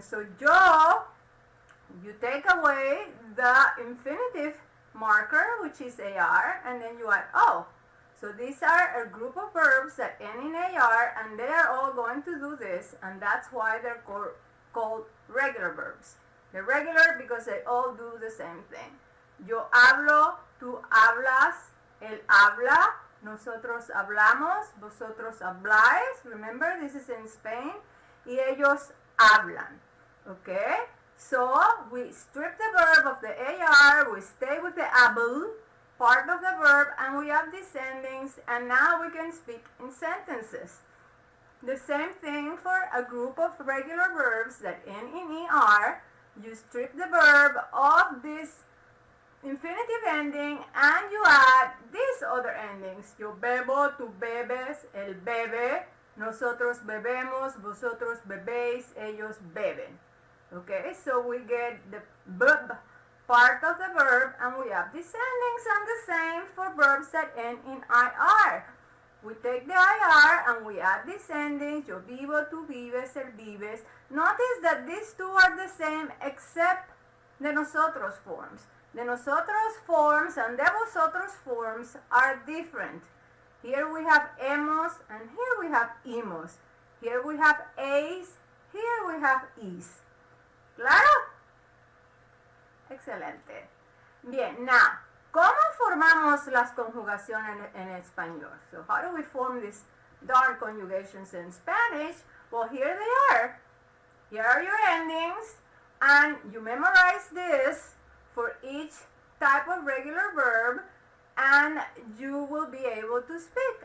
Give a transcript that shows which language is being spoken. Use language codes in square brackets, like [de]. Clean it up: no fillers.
[en] So, you take away the infinitive marker, which is AR, and then you add O. So these are a group of verbs that end in AR, and they are all going to do this, and that's why they're called regular verbs. They're regular because they all do the same thing. [es] Yo hablo, tú hablas, él habla, nosotros hablamos, vosotros habláis. [en] Remember, this is in Spain. [es] Y ellos hablan. [en] Okay? So, we strip the verb of the AR, we stay with the habl part of the verb, and we have these endings, and now we can speak in sentences. The same thing for a group of regular verbs that end in ER. You strip the verb of this infinitive ending, and you add these other endings. [es] Yo bebo, tú bebes, él bebe, nosotros bebemos, vosotros bebéis, ellos beben. [en] Okay, so we get the bub part of the verb, and we have these endings, and the same for verbs that end in IR. We take the IR and we add these endings, [es] yo vivo, tú vives, él vives. [en] Notice that these two are the same except the nosotros forms. The nosotros forms and the vosotros forms are different. Here we have hemos, and here we have imos. Here we have A's, here we have E's. [es] ¿Claro? excelente. Bien, now, ¿cómo formamos las conjugaciones en español? [en] So, how do we form these darn conjugations in Spanish? Well, here they are. Here are your endings, and you memorize this for each type of regular verb, and you will be able to speak.